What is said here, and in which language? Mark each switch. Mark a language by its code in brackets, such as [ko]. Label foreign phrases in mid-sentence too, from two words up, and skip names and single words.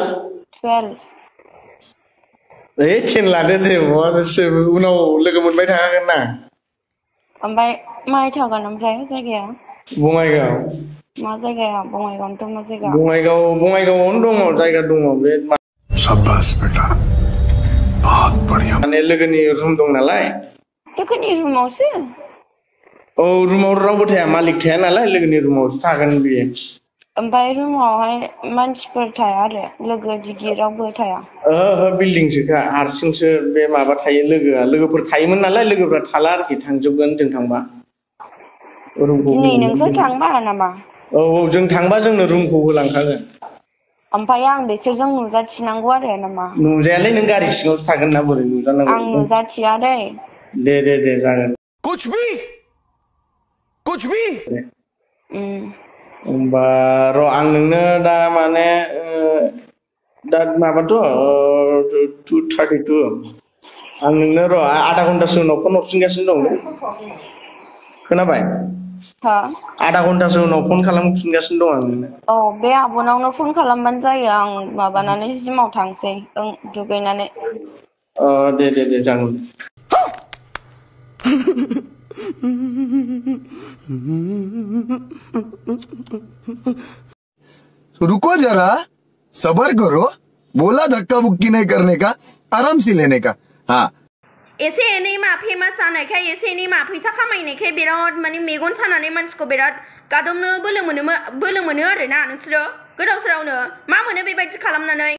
[brx] 12 10 लादो दे उनाव लोगो मोनबाय थाखागोन ना। ओमफ्राय माहाय थागोन ओमफ्राय जायगाया? बङाइगाव। मा जायगाया? बङाइगावनोथ' मा जायगा? बङाइगावआवनो दङ जायगा दङ बे। [hi] शाबाश बेटा बहुत बढ़िया। [brx] माने लोगोनि रुम दं नालाय। लोगोनि रुमावसो? औ रुमाव रावबो थाया, मालिक थाया नालाय लोगोनि रुमावसो थागोन बियो। ओमफ्राय रुमावहाय मानसिफोर थाया आरो लोगो दिगि रावबो थाया? ओहो बिल्डिंसोखा हारसिंसो बे माबा थायो लोगोफोर थायोमोन नालाय लोगोफ्रा थाला आरोखि थांजोबगोन जों थांबा। दिनै नोंसोर थांबा नामा? औ जों थांबा जोंनो रुमखौ होलांखागोन। ओमफ्राय आं बिसोरजों नुजाथिनांगौ आरो नामा? नुजायालै नों गारि सिङावसो थागोन ना बोरै नुजानांगौ। आं नुजाथिया दै। दे जागोन। [hi] कुछ भी [brx] होमबा र' आं नोंनो दा माने दा माबाथ' 2:32 आं नोंनो र' [hi] आधा घन्टासो [brx] उनाव फन हरफिनगासिनो दं। खोनाबाय? [hi] आधा घन्टासो [brx] उनाव फन खालामफिनगासिनो दं आं नोंनो। औ बे आब'नावनो फन खालामबानो जायो, आं माबानानै जिमाव थांसै दुगैनानै। दे जागोन। [hi] रुको जरा सबर करो, बोला धक्का बुक्की नहीं करने का, आराम से लेने का। हाँ [brx] एसे एनै मा फेमास जानायखाय एसे एनै मा फैसा खामायनायखाय बिराद माने मेगन सानानै मानसिखौ बिराद गादबनो बोलो मोनो आरोना नोंसोरो गोदाव सोरावनो मा मोनो बेबायदि खालामनानै।